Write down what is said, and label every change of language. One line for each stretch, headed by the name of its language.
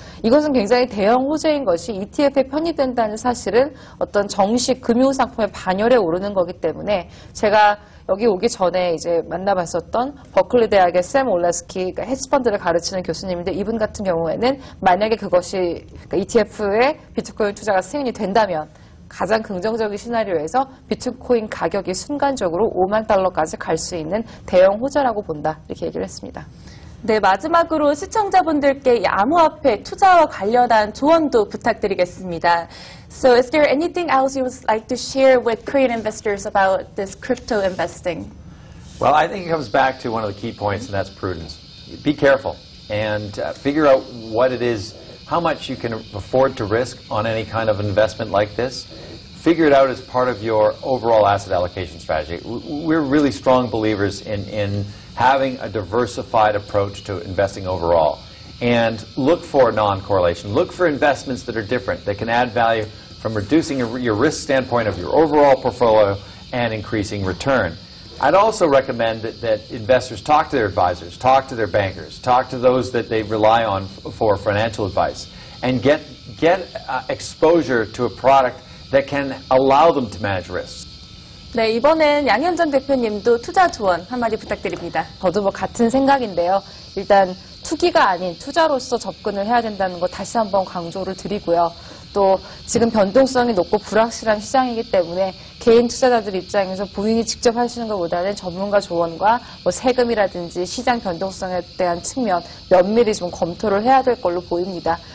Korean: 이것은 굉장히 대형 호재인 것이 ETF에 편입된다는 사실은 어떤 정식 금융상품의 반열에 오르는 거기 때문에 제가 여기 오기 전에 이제 만나봤었던 버클리 대학의 샘 올라스키 헤지펀드를 가르치는 교수님인데 이분 같은 경우에는 만약에 그것이 ETF에 비트코인 투자가 승인이 된다면 가장 긍정적인 시나리오에서 비트코인 가격이 순간적으로 5만 달러까지 갈 수 있는 대형 호재라고 본다. 이렇게 얘기를 했습니다. 네, 마지막으로 시청자분들께 이 암호화폐 투자와 관련한 조언도 부탁드리겠습니다.
English: So is there anything else you would like to share with Korean investors about this crypto investing? Well, I think it comes back to one of the key points, and that's prudence. Be careful and figure out what it is, how much you can afford to risk on any kind of investment like this. Figure it out as part of your overall asset allocation strategy. We're really strong believers in having a diversified approach to investing overall. And look for non-correlation. Look for investments that are different, that can add value from reducing your risk standpoint of your overall portfolio and increasing return. I'd also recommend that investors talk to their advisors, talk to their bankers, talk to those that they rely on for financial advice, and get exposure to a product that can allow them to manage risks.
Korean: 네, 이번엔 양현정 대표님도 투자 조언 한마디 부탁드립니다. 저도 같은 생각인데요. 일단 투기가 아닌 투자로서 접근을 해야 된다는 거 다시 한번 강조를 드리고요. 또 지금 변동성이 높고 불확실한 시장이기 때문에 개인 투자자들 입장에서 본인이 직접 하시는 것보다는 전문가 조언과 세금이라든지 시장 변동성에 대한 측면 면밀히 좀 검토를 해야 될 걸로 보입니다.